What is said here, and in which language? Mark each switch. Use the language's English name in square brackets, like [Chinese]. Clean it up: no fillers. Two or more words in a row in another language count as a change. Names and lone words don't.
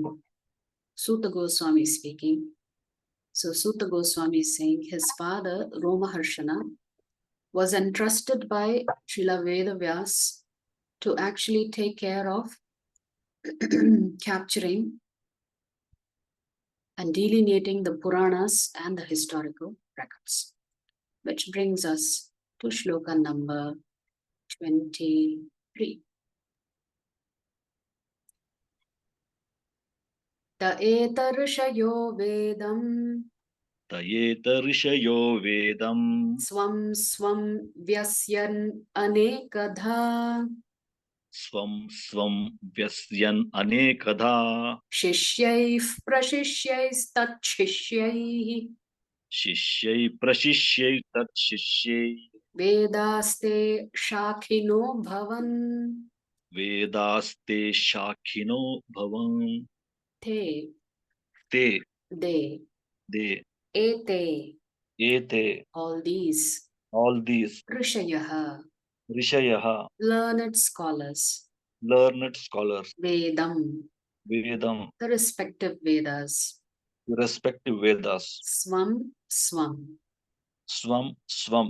[English] Sutta Goswami is speaking. So Sutta Goswami is saying his father, Romaharshana, was entrusted by Srila Veda Vyas to actually take care of capturing and delineating the Puranas and the historical records. Which brings us to Shloka number 23. [Sanskrit] ते एत ऋषयो वेदम्. ते एत ऋषयो वेदम्. स्वं स्वं व्यस्यन् अनेकधा. स्वं स्वं व्यस्यन् अनेकधा. शिष्यैः प्रशिष्यैः तत् शिष्यैः. शिष्यैः प्रशिष्यैः तत् शिष्यैः. वेदास्ते शाखिनो भवन्. वेदास्ते शाखिनो भवन्. Te. Te. De. De. Ete. Ete. [English] All these. All these. Rishayaha. Rishayaha. Learned scholars. learned scholars, Vedam, Vedam, the respective Vedas. the respective Vedas, [Sanskrit] स्वं, स्वं, स्वं, स्वं,